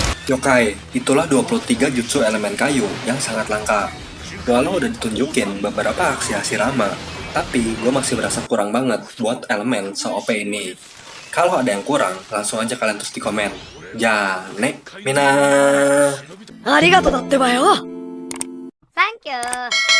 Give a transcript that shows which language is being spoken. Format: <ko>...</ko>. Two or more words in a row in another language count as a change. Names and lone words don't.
<id>Yokai, itulah 23 jutsu elemen kayu yang sangat langka. Walau udah ditunjukin beberapa aksi Hashirama, tapi gue masih berasa kurang banget buat elemen se-OP ini. Kalau ada yang kurang, langsung aja kalian tulis di komen.</id> <ja>じゃね、みな. ありがとうだってばよ。サンキュー。</ja>